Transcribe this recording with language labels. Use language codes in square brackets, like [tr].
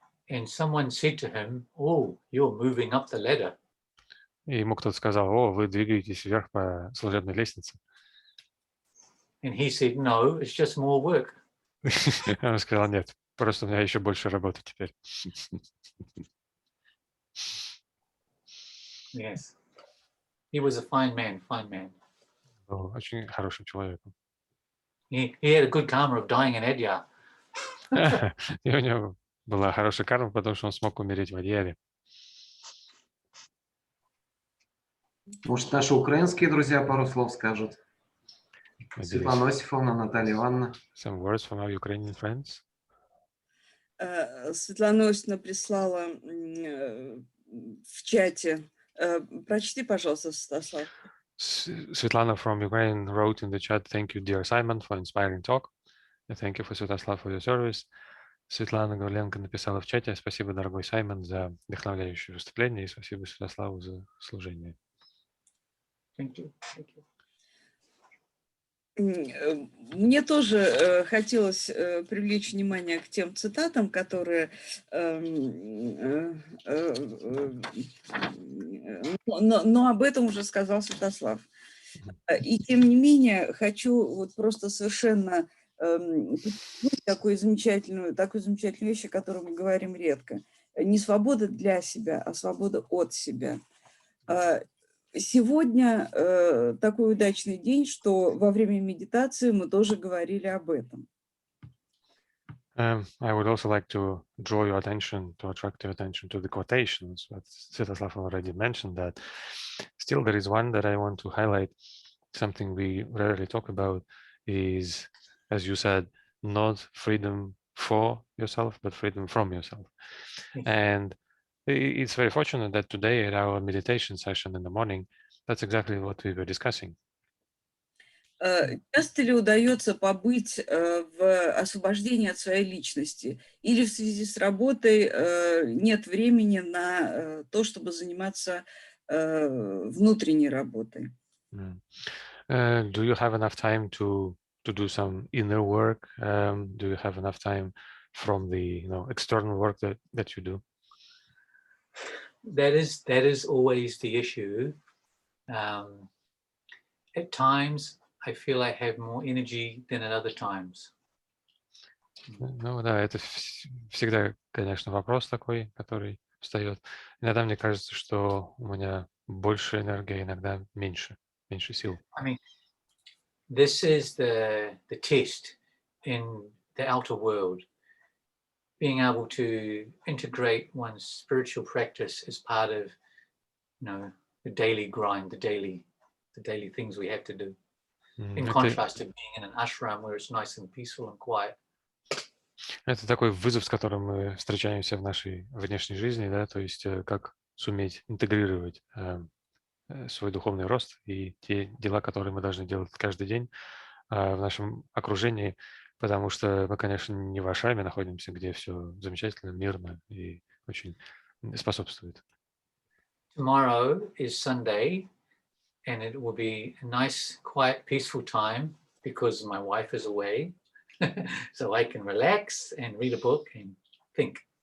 [en] And someone said to him, "Oh, you're moving up the ladder." [ru] И ему кто-то сказал: "О, вы двигаетесь вверх по служебной лестнице." [en] And he said, "No, it's just more work." [ru] Он сказал: "Нет, просто у меня еще больше работы теперь." [en] Yes, he was a fine man, fine man. [ru] Был очень хорошим человеком. [en] He had a good karma of dying in Adyar. [ru] И у него была хорошая карма, потому что он смог умереть в Адьяре. Может, наши украинские друзья пару слов скажут? Светлана Осифовна, Наталья Ивановна. [en] Some words from our Ukrainian friends. [ru] Светлана Осифовна прислала в чате. Прочти, пожалуйста, Святослав. [en] Svetlana from Ukraine wrote in the chat, "Thank you, dear Simon, for inspiring talk. And thank you for Святослав for your service." [ru] Светлана Гавленко написала в чате: "Спасибо, дорогой Саймон, за вдохновляющее выступление, и спасибо Святославу за служение." [en] Thank you. Thank you. [ru] Мне тоже хотелось привлечь внимание к тем цитатам, которые, но об этом уже сказал Святослав. И тем не менее хочу вот просто совершенно такую замечательную вещь, о которой мы говорим редко. Не свобода для себя, а свобода от себя. Сегодня такой удачный день, что во время медитации мы тоже говорили об этом. [en] I would also like to draw your attention, to attract your attention to the quotations. But Svetoslav already mentioned that. Still, there is one that I want to highlight. Something we rarely talk about is, as you said, not freedom for yourself, but freedom from yourself. And It's very fortunate that today at our meditation session in the morning, that's exactly what we were discussing. [ru] Часто ли удается побыть в освобождении от своей личности? Или в связи с работой нет времени на то, чтобы заниматься внутренней работой? [en] Do you have enough time to do some inner work? Do you have enough time from the external work that you do? That is always the issue. At times, I feel I have more energy than at other times. [ru] Ну да, это всегда, конечно, вопрос такой, который встает. Иногда мне кажется, что у меня больше энергии, иногда меньше сил. [en] I mean, this is the test in the outer world. Being able to integrate one's spiritual practice as part of, the daily grind, the daily things we have to do. In contrast to being in an ashram where it's nice and peaceful and quiet. [ru] Это такой вызов, с которым мы встречаемся в нашей внешней жизни, да, то есть как суметь интегрировать свой духовный рост и те дела, которые мы должны делать каждый день в нашем окружении, потому что мы, конечно, не в ашраме находимся, где все замечательно, мирно и очень способствует. [en] Tomorrow is Sunday, and it will be a nice, quiet, peaceful time because my wife is away, so I can relax and read a book and think.